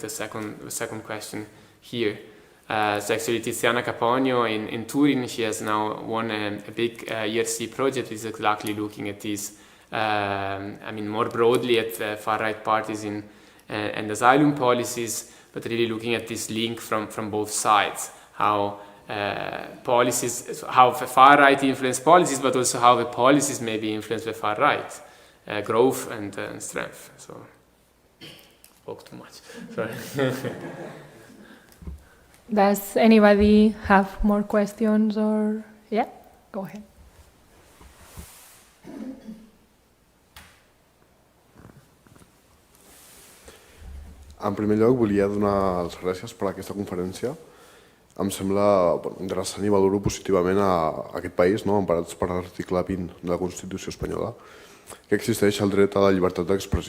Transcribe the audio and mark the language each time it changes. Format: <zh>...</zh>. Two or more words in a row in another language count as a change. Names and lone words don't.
<en>The second question here. So actually Tiziana Caponio in Turin, she has now won a big ERC project, which is exactly looking at this, I mean more broadly at far-right parties and asylum policies, but really looking at this link from both sides, how policies, how the far-right influence policies, but also how the policies may be influenced by far-right growth and strength. So, spoke too much, sorry. Does anybody have more questions or, yeah, go ahead.</en> <ca>En primer lloc, volia donar les gràcies per aquesta conferència. Em sembla interessant i valoro positivament a aquest país, emparats per l'article 20 de la Constitució espanyola, que existeix el dret a la llibertat d'expressió.</ca>